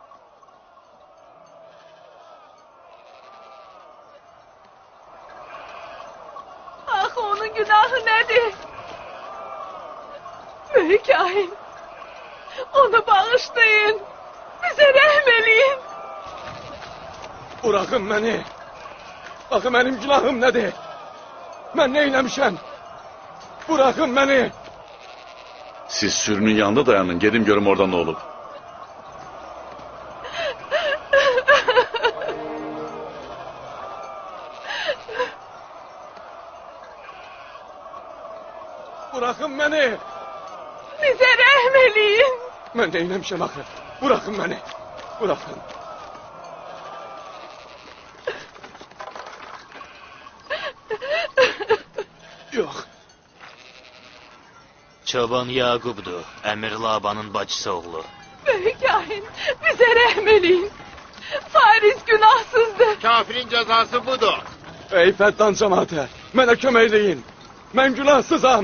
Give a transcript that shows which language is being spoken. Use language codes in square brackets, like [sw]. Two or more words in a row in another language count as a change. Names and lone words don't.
[az] Axı onun günahı nədir? Böyük kahin, onu bağışlayın. Bizə rəhm eləyin. [tr] Bırakın beni. Bakın benim günahım nedir? Ben ne eylemişim? Bırakın beni. [az] Siz sürünün yanında dayanın, gedim görüm orada nə olub. [tr] Bırakın beni. [az] Bizə rəhm eləyin. [tr] Ben ne eylemişim akı? Bırakın beni. Bırakın. Yok. [az] Çoban Yaqubdur, Əmir Labanın bacısı oğlu. Böyük kahin, bizə rəhm eləyin. Fariz günahsızdır. [tr] Kafirin cezası budur. [az] Ey Fəttan cemaati, mənə kömək eləyin. Mən günahsızam.